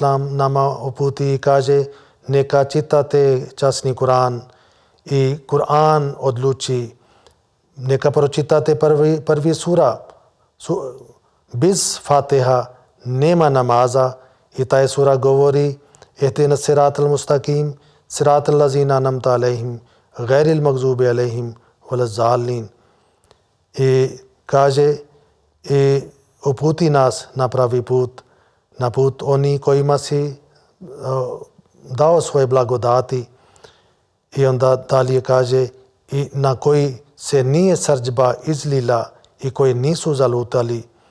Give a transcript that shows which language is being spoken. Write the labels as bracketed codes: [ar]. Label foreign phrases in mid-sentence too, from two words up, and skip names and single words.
[bs] nama uputi i kaže neka čitate časni Kur'an i Kur'an odluči. Neka pročitate prvi sura. Bez Fatiha nema namaza i taj sura govori [ar] اهدنا الصراط المستقيم صراط الذين أنعمت عليهم غير المغضوب عليهم ولا الضالين. [bs] I kaže i uputi nas na pravi put, na put oni kojima si dao svoje blagodati. I onda dalje kaže i na koji se nije srdžba izlila i koji nisu zalutali.